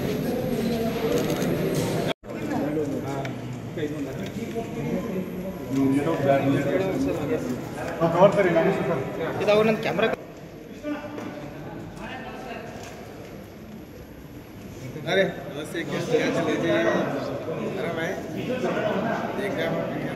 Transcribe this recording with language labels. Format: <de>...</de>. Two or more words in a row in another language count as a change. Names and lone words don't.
<en>No,</en> <kn>ನೋಡ್ತಾರೆ ನಾನು ಸರ್ ಇದು ಅವ್ರ ನನ್ನ ಕ್ಯಾಮ್ರಾ</kn> <hi>अरे नमस्ते क्या चल रही है अरे भाई देख रहे हैं</hi>